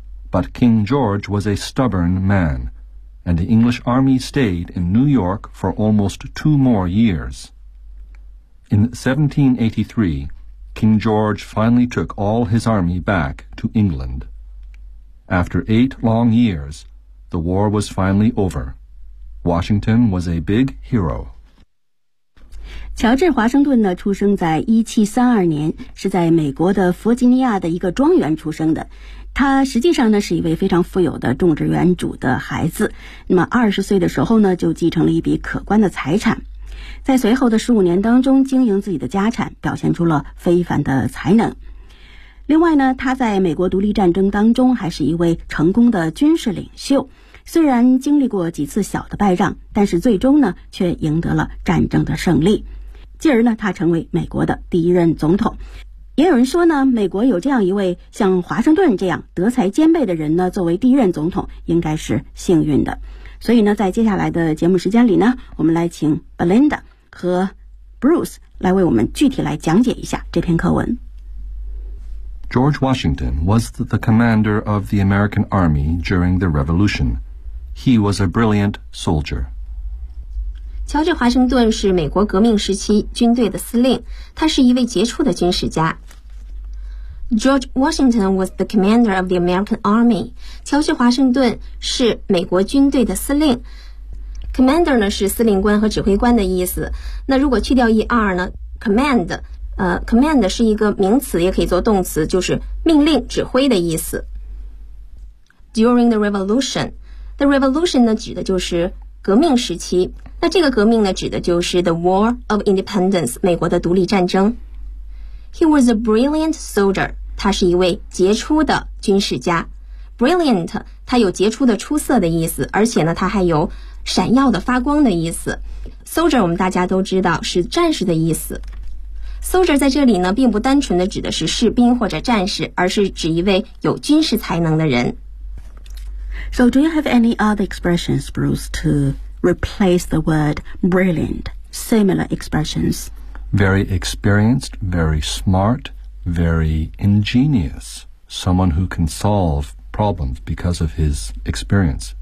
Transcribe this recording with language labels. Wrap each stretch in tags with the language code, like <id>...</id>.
<en>But King George was a stubborn man, and the English army stayed in New York for almost two more years. In 1783, King George finally took all his army back to England. After eight long years, the war was finally over. Washington was a big hero.</en> <zh>乔治·华盛顿呢，出生在1732年，是在美国的弗吉尼亚的一个庄园出生的。他实际上呢是一位非常富有的种植园主的孩子，那么20岁的时候呢就继承了一笔可观的财产，在随后的15年当中经营自己的家产，表现出了非凡的才能。另外呢，他在美国独立战争当中还是一位成功的军事领袖，虽然经历过几次小的败仗，但是最终呢却赢得了战争的胜利，继而呢他成为美国的第一任总统。也有人说呢，美国有这样一位像华盛顿这样德才兼备的人呢，作为第一任总统应该是幸运的。所以呢，在接下来的节目时间里呢，我们来请 Belinda 和 Bruce 来为我们具体来讲解一下这篇课文。</zh> <en>George Washington was the commander of the American Army during the Revolution. He was a brilliant soldier.</en> <zh>乔治·华盛顿是美国革命时期军队的司令，他是一位杰出的军事家。</zh> <en>George Washington was the commander of the American Army.</en> <zh>乔治·华盛顿是美国军队的司令。 Commander 呢是司令官和指挥官的意思。那如果去掉 er 呢 ？Command 是一个名词，也可以做动词，就是命令、指挥的意思。</zh> <en>During the Revolution,</en> <zh>the Revolution 呢指的就是革命时期。那这个革命呢指的就是</zh> <en>The War of Independence,</en> <zh>美国的独立战争。</zh> <en>He was a brilliant soldier,</en> <zh>他是一位杰出的军事家。 Brilliant, 他有杰出的出色的意思，而且呢他还有闪耀的发光的意思。 Soldier 我们大家都知道是战士的意思。 Soldier 在这里呢并不单纯的指的是士兵或者战士，而是指一位有军事才能的人。</zh> <en>So do you have any other expressions, Bruce, to... replace the word brilliant, similar expressions. Very experienced, very smart, very ingenious. Someone who can solve problems because of his experience.</en>